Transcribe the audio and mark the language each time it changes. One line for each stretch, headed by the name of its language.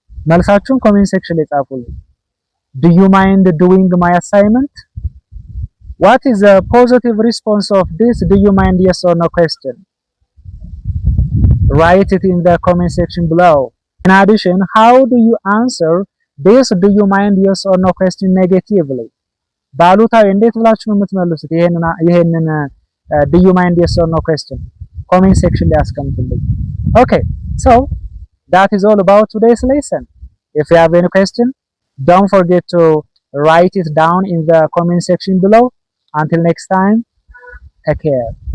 Amharic: መልሳችሁን comment section ላይ ጻፉልኝ።
English: Do you mind doing my assignment? What is the positive response of this do you mind yes or no question? Write it in the comment section below. In addition, how do you answer this do you mind yes or no question negatively?
Amharic: ባሉታዊ እንዴት ብላችሁ ነው የምትመልሱት? ይሄንን do you mind yes or no question comment section ላይ አስቀምጡልኝ።
English: Okay, so that is all about today's lesson. If you have any question, don't forget to write it down in the comment section below. Until next time, take care.